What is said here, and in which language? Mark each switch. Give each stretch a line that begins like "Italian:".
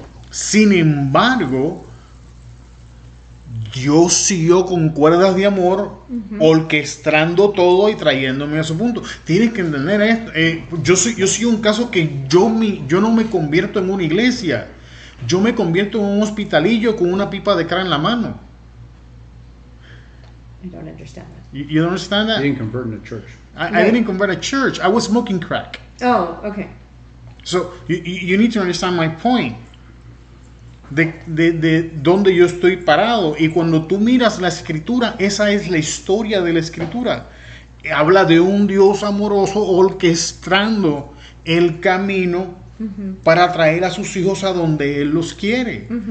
Spanish: Sin embargo, Dios siguió con cuerdas de amor, orquestando todo y trayéndome a su punto. Tienes que entender esto. Yo soy un caso que yo no me convierto en una iglesia. Yo me convierto en un hospitalillo con una pipa de crack en la mano.
English: I don't understand that. You don't understand that? You didn't convert in a church. I didn't convert a church. I was smoking crack. Oh, okay. So you need to understand my point.
Spanish: De dónde yo estoy parado. Y cuando tú miras la escritura, esa es la historia de la escritura. Habla de un Dios amoroso orquestando el camino para traer a sus hijos a donde Él los quiere.